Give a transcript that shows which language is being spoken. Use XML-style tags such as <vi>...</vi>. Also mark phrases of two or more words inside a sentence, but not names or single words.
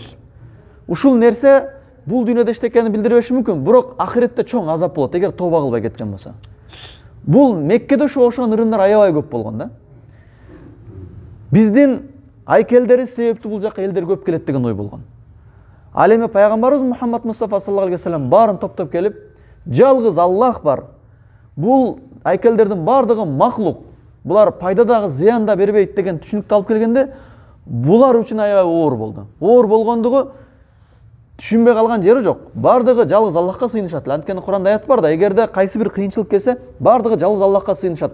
<ky>Ушул нерсе бул дүйнөдө эчтекени билдирбеши мүмкүн, бирок ахиретте чоң азап болот эгер тооба кылбай кеткен болсо. Бул Меккеде ошогон ырымдар аябай көп болгон да. Биздин айкелдери себептүү бул жакка элдер көп келет деген ой болгон. Ал эми пайгамбарыбыз Мухаммад Мустафа</ky> <ar>صلى الله عليه وسلم</ar> <ky>баарын топтоп келип, жалгыз Аллах бар. Бул айкелдердин баардыгы махлук. Булар пайда дагы зыян да бербейт деген түшүнүктү алып келгенде, булар үчүн аябай оор болду. Оор болгондугу түшүнбөй калган жери жок. Баардыгы жалгыз Аллахка сыйынышат. Анткени Куранда аят бар да, эгерде кайсы бир кыйынчылык келсе, баардыгы жалгыз Аллахка сыйынышат.</ky>